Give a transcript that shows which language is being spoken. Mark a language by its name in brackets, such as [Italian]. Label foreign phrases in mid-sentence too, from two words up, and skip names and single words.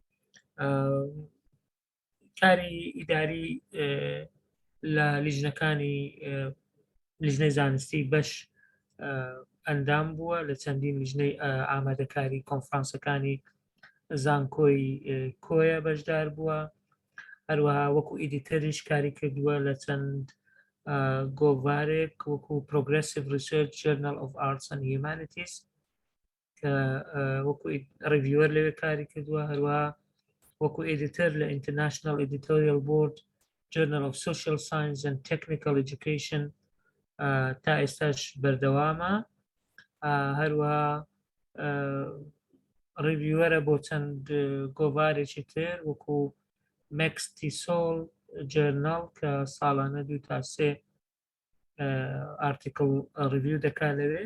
[Central Kurdish] کاری ئیداری لە لیژنەکانی لیژنەی زانستی بەش ئەندام بووە لە چەندین لیژنەی ئامادەکاری کۆنفرانسەکانی زانکۆی کۆیە بەشدار بووە. هەروەها وەکو ئیدیتەریش کاری کردووە لە چەند گۆڤارێک وەکو Progressive Research Journal of Arts and Humanities کە وەکو ڕیڤیوەر لەوێ کاری کردووە. هەروەها وەکو ئیدیتەر لە International Editorial Board Journal of Social Science and Technical Education تا ئێستاش بەردەوامە. هەروەها ڕیڤیوەرە بۆ چەند گۆڤارێکی تر وەکو TESOL Journal کە ساڵانە 2 تا 3 [English] article review [Central Kurdish] دەکا لەوێ.